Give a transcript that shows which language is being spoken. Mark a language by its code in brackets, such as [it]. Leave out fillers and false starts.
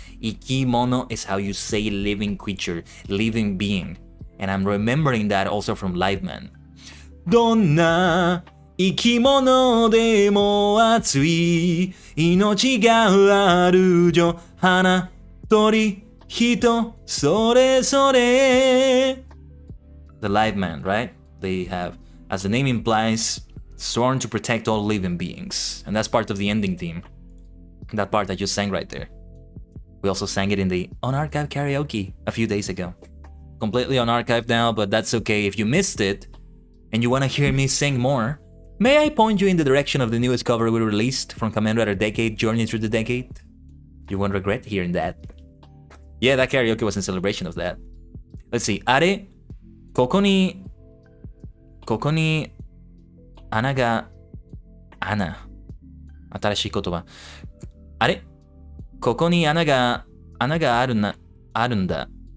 [en] 生き物 is how you say living creature, living being. And I'm remembering that also from Live Man. [ja] どんな生き物でも熱い命があるよ花鳥人それぞれ [en] The Live Man, right? They have, as the name implies, sworn to protect all living beings. And that's part of the ending theme. That part I just sang right there. We also sang it in the on-archive karaoke a few days ago. Completely on-archive now, but that's okay. If you missed it and you want to hear me sing more, may I point you in the direction of the newest cover we released from Kamen Rider Decade, Journey Through the Decade? You won't regret hearing that. Yeah, that karaoke was in celebration of that. Let's see. [ja] あれここに穴が新しい言葉。あれここに穴があるんだ。